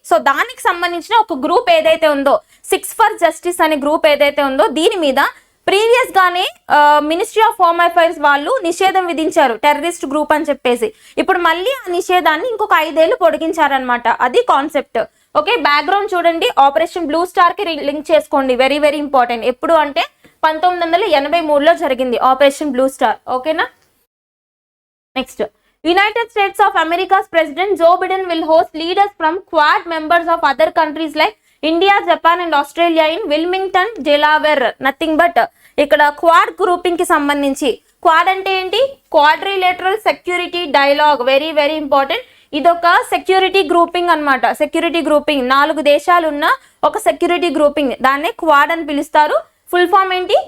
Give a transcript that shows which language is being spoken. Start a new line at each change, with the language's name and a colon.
Telugu: So దానికి సంబంధించిన ఒక గ్రూప్ ఏదైతే ఉందో 6 ఫర్ జస్టిస్ అనే గ్రూప్ ఏదైతే ఉందో దీని మీద ప్రీవియస్ గానే మినిస్ట్రీ ఆఫ్ హోమ్ అఫైర్స్ వాళ్ళు నిషేధం విధించారు, టెర్రరిస్ట్ గ్రూప్ అని చెప్పేసి. ఇప్పుడు మళ్ళీ ఆ నిషేధాన్ని ఇంకొక 5 ఏళ్లు పొడిగించారనమాట. అది కాన్సెప్ట్. ఓకే, బ్యాక్గ్రౌండ్ చూడండి, ఆపరేషన్ బ్లూ స్టార్ కి లింక్ చేసుకోండి, వెరీ వెరీ ఇంపార్టెంట్. ఎప్పుడు అంటే 1983లో జరిగింది ఆపరేషన్ బ్లూ స్టార్. ఓకేనా?
English: Next, United States of America's president Joe Biden will host leaders from Quad members of other countries like India, Japan and Australia in Wilmington, Delaware. Nothing but
Telugu: ఇక్కడ quad grouping కి సంబంధించి, quad అంటే ఏంటి?
English: Quadrilateral security dialogue. Very very important.
Telugu: ఇదొక security grouping అన్నమాట. Security grouping, 4 దేశాలు ఉన్న ఒక సెక్యూరిటీ గ్రూపింగ్, దాన్నే క్వాడ్ అని పిలుస్తారు. ఫుల్ ఫామ్ ఏంటి?